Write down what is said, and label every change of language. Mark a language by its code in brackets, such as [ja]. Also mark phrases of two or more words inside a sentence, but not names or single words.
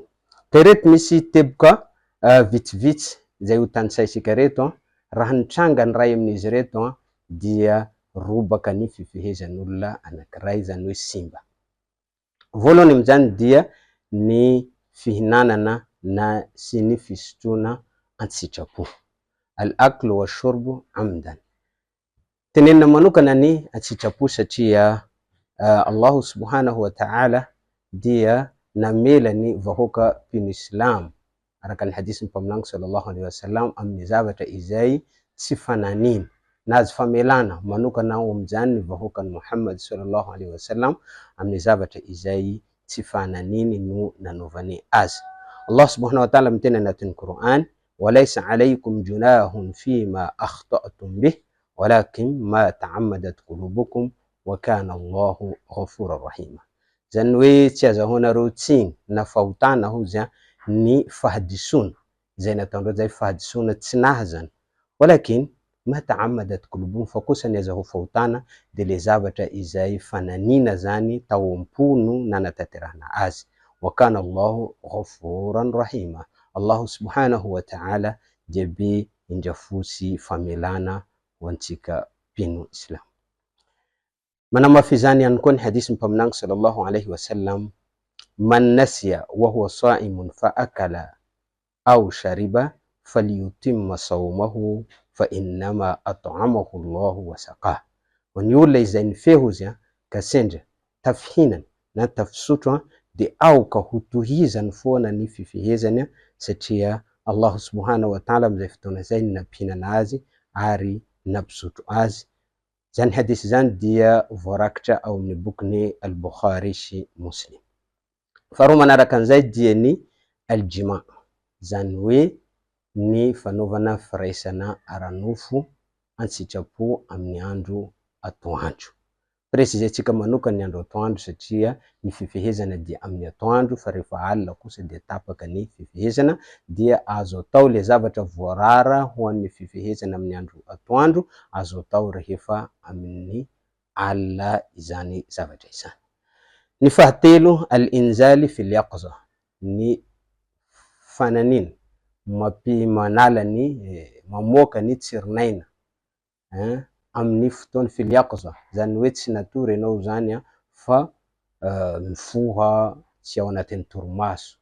[mg] Ka reto misy teboka vitsivitsy zay ho tanisaitsika reto, raha nitranga ny ray amin'izy reto dia robaka ny fifehezan'olona anankiray, zany hoe simba. Voalohany amin'izany dia ny fihinanana na sy ny fisotroana an-tsitrapo, [ar] الأكل والشرب عمدا. [mg] Tenenina manokana ny an-tsitrapo satria [ar] الله سبحانه وتعالى [mg] dia namela ny vahoaka mpino Islam araka ny hadisy ny mpaminany [ar] صلى الله عليه وسلم [mg] amin'ny zavatra izay tsy fananina na azy famelana manokana ho amin'izany ny vahoakan'i Muhammad [ar] صلى الله عليه وسلم [mg] amin'ny zavatra izay tsy fananiny no nanaovany azy. [ar] الله سبحانه وتعالى [mg] miteny anatin'ny Qur'an, [ar] وليس عليكم جناح فيما أخطأتم به ولكن ما تعمدت قلوبكم وكان الله غفورا رحيما. [mg] Zany hoe tsy azahoanareo tsiny na fahotana hozy ny fahadisoana zay nataondreo, zay fahadisoana tsy nahazana, [ar] ولكن ما تعمدت قلوبكم, [mg] fa kosa ny azaho fahotana de le zavatra izay fananina zany tao am-po no nanatanterahana azy. [ar] وكان الله غفورا رحيما. الله سبحانه وتعالى [mg] dia be indrafosy famelana ho antsika mpino Islam. Manamafy zany ihany koa ny hadisy mpaminany [ar] صلى الله عليه وسلم، من نسي وهو صائم فأكل أو شرب فليتم صومه فإنما أطعمه الله وسقاه. [mg] Ny olona izay nifehy izy ka sendra tafihinana na tafisotro de aoka ho tohizany foana ny fifehezany satria [ar] الله سبحانه وتعالى [mg] amin'izay fotoana zay nampihinana azy ary nampisotro azy. Zany hadisy zany dia voarakitra ao amin'ny bokin'ny al-Bukhari sy Muslim. Faharoa manaraka an'izay dia ny al-jima, zany hoe ny fanaovana firaisana ara-nofo an-tsitrapo amin'ny andro atoandro. Presizentsika manokana ny andro atoandro satria ny fifehezana dia amin'ny atoandro, fa rehefa alina kosa dia tapaka ny fifehezana, dia azo atao le zavatra voarara ho an'ny fifehezana amin'ny andro atoandro, azo atao rehefa amin'ny alina izany zavatra izany. Ny fahatelo, [ar] الإنزال في اليقظة, [mg] ny fananina manala ny mamoaka ny tsirinaina amin'ny fotoany [ar] في اليقظة, [mg] zany hoe tsy natory ianao zany fa mifoha tsy ao anatin'ny torimaso.